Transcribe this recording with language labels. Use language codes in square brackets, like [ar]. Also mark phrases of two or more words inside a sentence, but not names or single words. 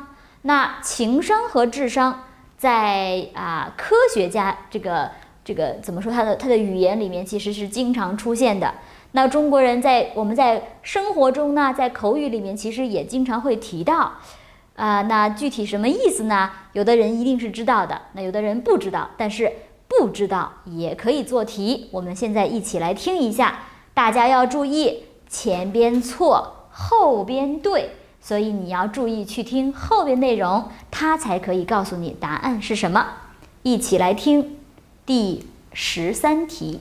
[zh] 那情商和智商在科學家這個怎麼說，它的語言裡面其實是經常出現的。那中國人我們在生活中呢，在口語裡面其實也經常會提到。那具體什麼意思呢？有的人一定是知道的，那有的人不知道，但是不知道也可以做題。我們現在一起來聽一下，大家要注意前邊錯，後邊對。所以你要注意去聽後邊內容，它才可以告訴你答案是什麼。一起來聽第13題。